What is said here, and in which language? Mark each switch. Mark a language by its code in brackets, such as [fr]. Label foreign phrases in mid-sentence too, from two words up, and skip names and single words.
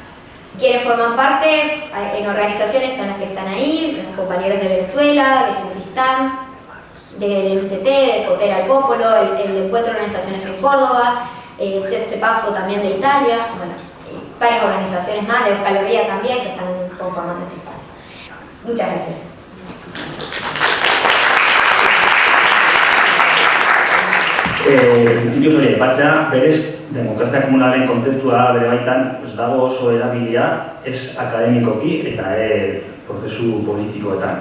[es] Quienes forman parte en organizaciones son las que están ahí, los compañeros de Venezuela, de Kurdistán, del MST, del Potere al Popolo, el Encuentro de Organizaciones en Córdoba, el Paso también de Italia, bueno, varias organizaciones más, de Euskal Herria también, que están conformando este espacio. Muchas gracias. [eu] Printzipioz hori aipatzea, berez demokrazia komunalen kontzeptua bere baitan dago oso erabilia, ez akademikoki eta ez prozesu politikoetan.